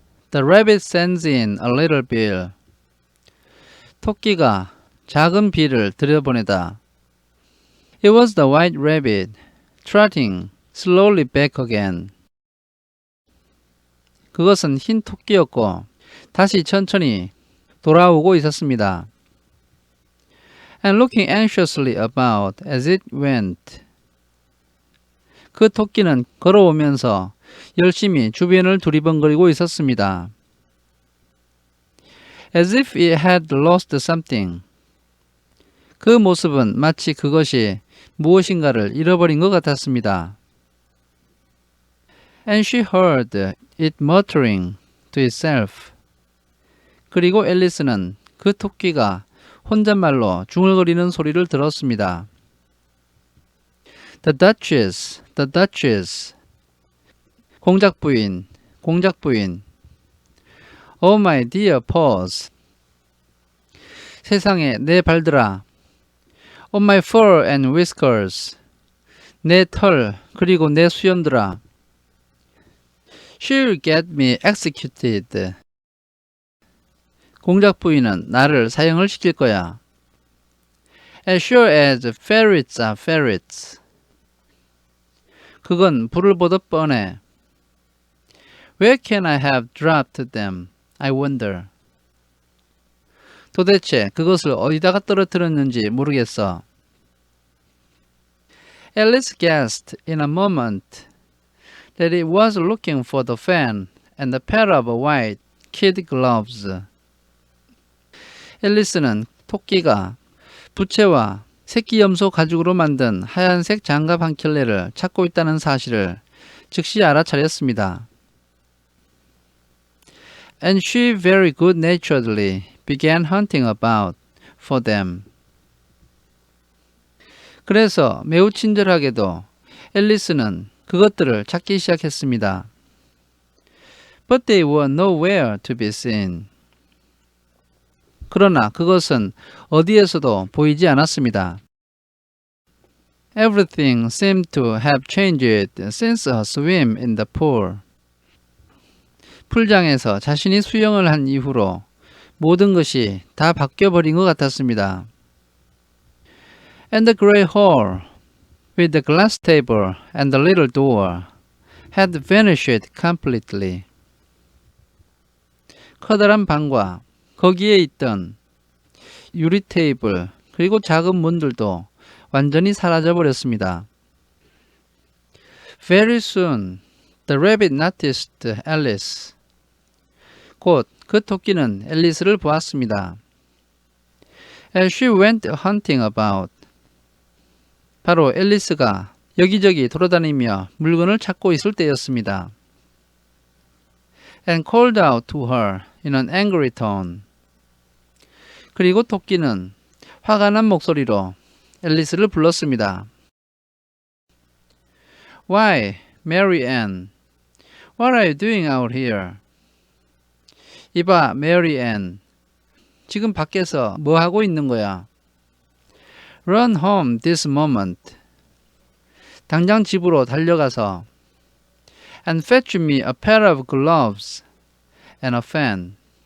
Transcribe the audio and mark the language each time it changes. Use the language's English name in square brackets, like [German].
[English] The rabbit sends in a little bill. [Korean] 토끼가 작은 빌을 들여보내다. [English] It was the white rabbit, trotting slowly back again. [Korean] 그것은 흰 토끼였고 다시 천천히 돌아오고 있었습니다. [English] And looking anxiously about as it went. [Korean] 그 토끼는 걸어오면서 열심히 주변을 두리번거리고 있었습니다. [English] As if it had lost something. [Korean] 그 모습은 마치 그것이 무엇인가를 잃어버린 것 같았습니다. [English] And she heard it muttering to itself. [Korean] 그리고 앨리스는 그 토끼가 혼잣말로 중얼거리는 소리를 들었습니다. [English] The Duchess, the Duchess. [Korean] 공작 부인, 공작 부인. [English] Oh my dear paws. [Korean] 세상에 내 발들아. [English] Oh my fur and whiskers. [Korean] 내 털 그리고 내 수염들아. [English] She'll get me executed. [Korean] 공작 부인은 나를 사형을 시킬 거야. [English] As sure as ferrets are ferrets. [Korean] 그건 불을 보듯 뻔해. [English] Where can I have dropped them? I wonder. [Korean] 도대체 그것을 어디다가 떨어뜨렸는지 모르겠어. [English] Alice guessed in a moment that it was looking for the fan and a pair of white kid gloves. [Korean] 앨리스는 토끼가 부채와 새끼 염소 가죽으로 만든 하얀색 장갑 한 켤레를 찾고 있다는 사실을 즉시 알아차렸습니다. [English] And she very good-naturedly began hunting about for them. [Korean] 그래서 매우 친절하게도 앨리스는 그것들을 찾기 시작했습니다. [English] But they were nowhere to be seen. [Korean] 그러나 그것은 어디에서도 보이지 않았습니다. [English] Everything seemed to have changed since her swim in the pool. [Korean] 풀장에서 자신이 수영을 한 이후로 모든 것이 다 바뀌어버린 것 같았습니다. [English] And the great hall, with the glass table and the little door, had vanished completely. [Korean] 커다란 방과 거기에 있던 유리 테이블 그리고 작은 문들도 완전히 사라져 버렸습니다. [English] Very soon, the rabbit noticed Alice. [Korean] 곧 그 토끼는 앨리스를 보았습니다. [English] As she went hunting about. [Korean] 바로 앨리스가 여기저기 돌아다니며 물건을 찾고 있을 때였습니다. [English] And called out to her in an angry tone. [Korean] 그리고 토끼는 화가 난 목소리로 앨리스를 불렀습니다. [English] Why, Mary Ann, what are you doing out here? [Korean] 이봐, 메리 앤. 지금 밖에서 뭐 하고 있는 거야? [English] Run home this moment. [Korean] 당장 집으로 달려가서 [English] And fetch me a pair of gloves and a fan.